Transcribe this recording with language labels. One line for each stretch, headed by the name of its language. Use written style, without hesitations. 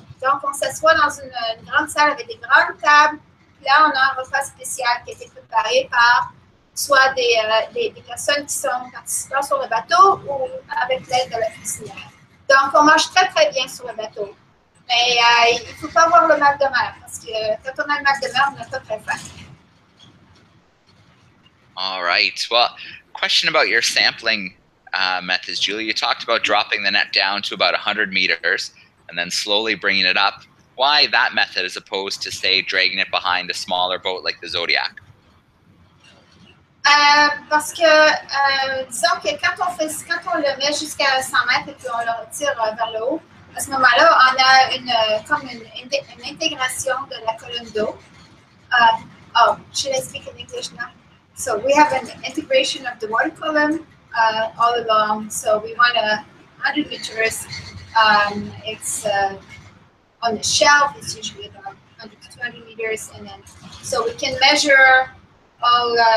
French: Donc, on s'assoit dans une grande salle avec des grandes tables. Puis là, on a un repas spécial qui a été préparé par soit des personnes qui sont participants sur le bateau ou avec l'aide de la cuisinière. Donc, on mange très, très bien sur le bateau. Mais il ne faut pas avoir le mal de mer parce que quand on a le mal de mer, on n'a pas très faim.
English: All right. Well, question about your sampling methods, Julie. You talked about dropping the net down to about 100 meters and then slowly bringing it up. Why that method as opposed to, say, dragging it behind a smaller boat like the Zodiac?
French: Parce que, disons que quand on le met jusqu'à 100 mètres et puis on le retire vers le haut, à ce moment-là, on a une intégration de la colonne d'eau.
English: Should I speak in English now? So we have an integration of the water column all along. So we want 100 meters. It's on the shelf. It's usually about 100 to 200 meters, and then so we can measure all.